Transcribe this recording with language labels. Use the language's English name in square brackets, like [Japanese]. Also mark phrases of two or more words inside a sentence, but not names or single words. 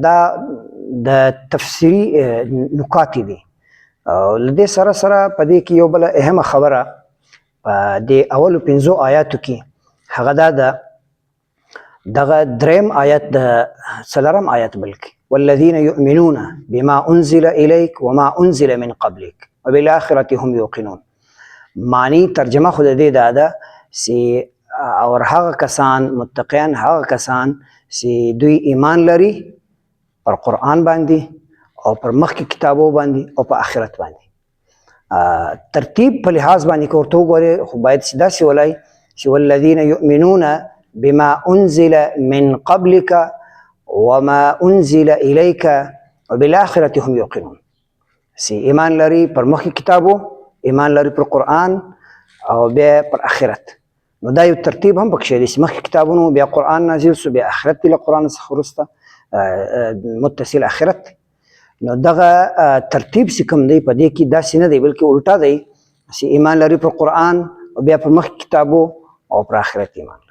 [Pashto] دا د تفسیري نکات دي. له دې سره سره په دې کې یو بله اهمه خبره په دې اولو 5 آیاتو کې هغه دا ده، دغه دریم آیت د څلورم آیت بلکې [Arabic] والذین یؤمنون بما انزل الیک وما انزل من قبلک وبالآخرة هم یوقنون. [Pashto] معنی ترجمه خود دې دا ده چې اور هغه کسان متقیان هغه کسان چې دوی ایمان لري پر قرآن باندې او پر مخکې کتابو باندې او په آخرت باندې. ترتیب په لحاظ باندې که ورته وګورې خو باید داسې ولای چې [Arabic] والذین یؤمنون بما انزل من قبلک وما انزل الیک وبالآخرة هم یوقنون. [Pashto] چې ایمان لري پر مخکې کتابو، ایمان لري پر قرآن او بیا پر آخرت. نو دا یو ترتیب هم پکې دی چې مخکې کتابونو بیا قرآن نازل سو، بیا آخرت دی له قرآن څخه وروسته متصل آخرت. نو دغه ترتیب چې کوم دی په دې کې داسې نه دی بلکې الټا دی چې ایمان لري پر قرآن او بیا پر مخکې کتابو او پر آخرت ایمان لري.